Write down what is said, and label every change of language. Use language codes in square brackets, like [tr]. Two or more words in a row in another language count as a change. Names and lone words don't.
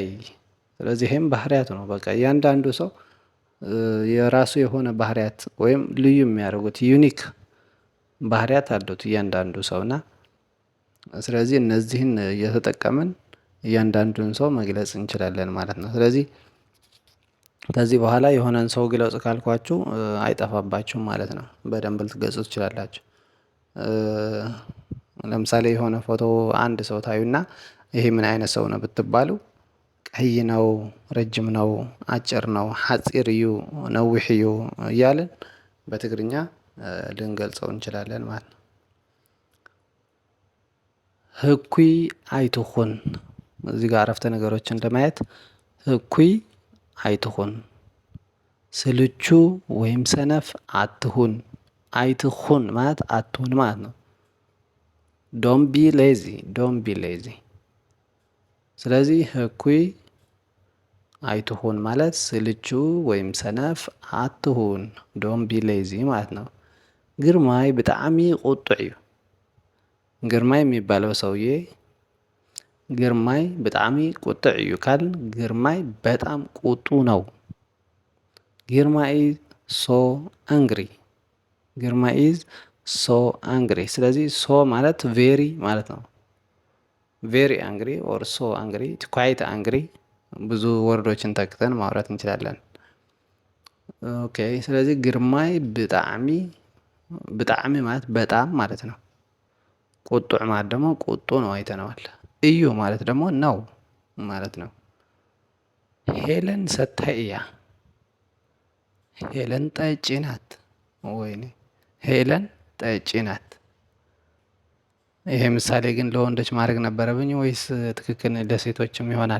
[am] ስለዚህ ይሄም ባህሪያት ነው። በቃ እያንዳንዱ ሰው የራሱ የሆነ ባህሪያት ወይም ልዩ የሚያደርጉት ዩኒክ ባህሪያት አሉት እያንዳንዱ ሰው እና ስለዚህ እነዚህን እየተጠቀምን እያንዳንዱን ሰው መግለጽ እንችላለን ማለት ነው። ስለዚህ ከዚህ በኋላ የሆነን ሰው ግለጽ ካልኳችሁ አይጠፋባችሁም ማለት ነው። በደንብ ልትገጹ ትችላላችሁ። ለምሳሌ የሆነ ፎቶ አንድ ሰው ታዩና ይሄ ምን አይነት ሰው ነው ብትባሉ ቀይ ነው፣ ረጅም ነው፣ አጭር ነው፣ [ti] ሐፂር እዩ፣ ነዊሕ እዩ [am] እያልን በትግርኛ ልንገልጸው እንችላለን ማለት ነው። [ti] ህኩይ አይትኹን። [am] እዚህ ጋር አረፍተ ነገሮችን ለማየት [ti] ህኩይ አይትኹን፣ [am] ስልቹ ወይም ሰነፍ አትሁን። አይትኹን ማለት አትሁን ማለት ነው። ዶንት [en] be lazy። [am] ስለዚህ [ti] ህኩይ አይትሁን [am] ማለት ስልቹ ወይም ሰነፍ አትሁን። [en] don't be lazy [am] ማለት ነው። [ti] ግርማይ ብጣዕሚ ቁጡዕ እዩ። [am] ግርማይ የሚባለው ሰውዬ [ti] ግርማይ ብጣዕሚ ቁጡዕ እዩ [am] ካል ግርማይ በጣም ቁጡ ነው። [en] Girmay so angry። Girmay is so angry። [am] ስለዚህ ሶ ማለት ቬሪ ማለት ነው። [en] very angry or so angry, quite angry። [am] ብዙ ወርዶችን ተክተን ማውራት እንችላለን። ኦኬ። ስለዚህ ግርማይ ብጣዕሚ ማለት በጣም ማለት ነው። ቁጡዕ ማለት ደግሞ ቁጡ ነው፣ አይተነዋል። እዩ ማለት ደግሞ ነው ማለት ነው። [ti] ሄለን ሰታይ እያ። [am] ሄለን ጠጪ ናት። ወይኔ ሄለን ጠጪ ናት። ይሄ ምሳሌ ግን ለወንዶች ማድረግ ነበረብኝ ወይስ ትክክል ለሴቶችም ይሆናል?